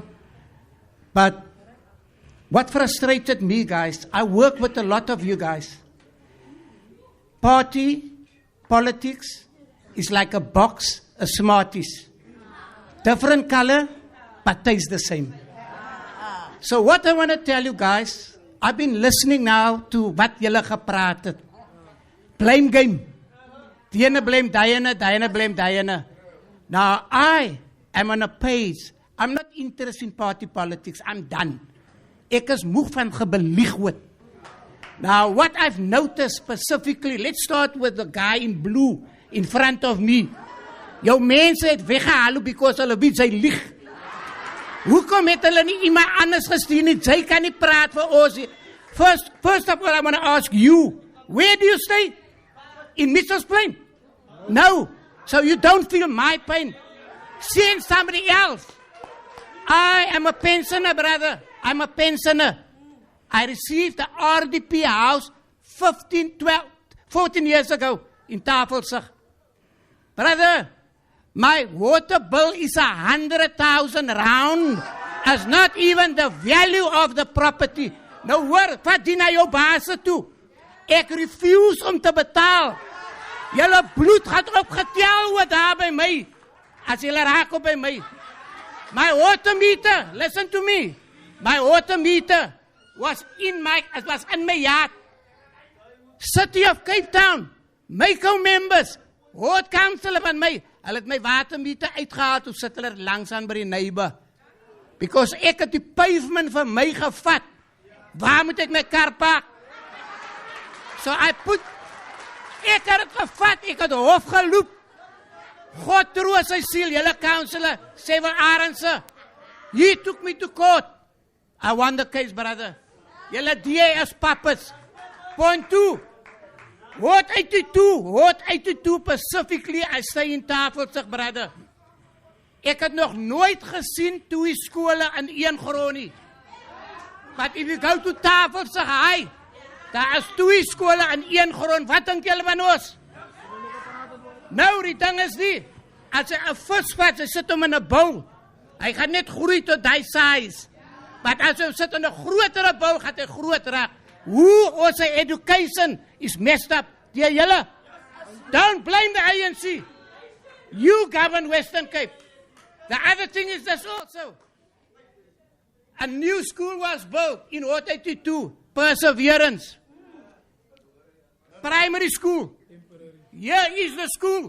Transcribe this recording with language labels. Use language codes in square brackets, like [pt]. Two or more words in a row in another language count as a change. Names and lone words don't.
[en] But what frustrated me, guys, I work with a lot of you guys. Party, politics is like a box of Smarties. Different color, but tastes the same. So what I want to tell you guys, I've been listening now to [af] wat julle gepraat het. [en] Blame game. Diana blame Diana, Diana blame Diana. Now I am on a page. I'm not interested in party politics. I'm done. [af] Ek is moeg van gebelieg word. [en] Now what I've noticed specifically, let's start with the guy in blue in front of me. [af] Jou mense het weggehaal because hulle weet sy lieg. Hoekom het hulle nie iemand anders gestuur nie? Sy kan nie praat vir ons. [en] First of all, I want to ask you, where do you stay? In Mitchell's Plain? No. So you don't feel my pain. Send somebody else. I am a pensioner, brother. I'm a pensioner. I received the RDP house 14 years ago in Tafelsig. Brother, my water bill is 100,000 round. As not even the value of the property. [af] Nou hoor, wat dien na jou baas toe? Ek refuse om te betaal. Julle bloed gaat opgetel word daar by my. As julle raak op by my. [en] My water meter, listen to me. My water meter was in my yard. [af] City of Cape Town, [en] my co-members, ward council [af] van my, hulle het my watermeter uitgehaal, toe sit hulle langs aan by die neighbor. Because ek het die pavement van my gevat. Waar moet ek my kar park? So ek het het gevat, ek het hof geloop. God troos sy siel, julle councillor, Seven Arendse. [en] He took me to court. I won the case, brother. [af] Julle DAS pappers. Point 2. [en] Ward 82 specifically, I stay in Tafelsig, brother. [af] Ek het nog nooit gesien 2 skole in een grond nie. [en] But if you go to Tafelsig High, [af] daar is 2 skole in een grond. Wat dink julle van ons? Nou, die ding is nie, as hy 'n vis vat, hy sit hom in 'n bowl. Hy gaan net groei tot die size. But as hy sit in 'n grotere bowl, gaan hy groot raak. Hoe ons education is [en] messed up. [af] Die julle, [en] don't blame the ANC. You govern Western Cape. The other thing is this also. A new school was built in Ward 82, Perseverance. Primary school. Here is the school.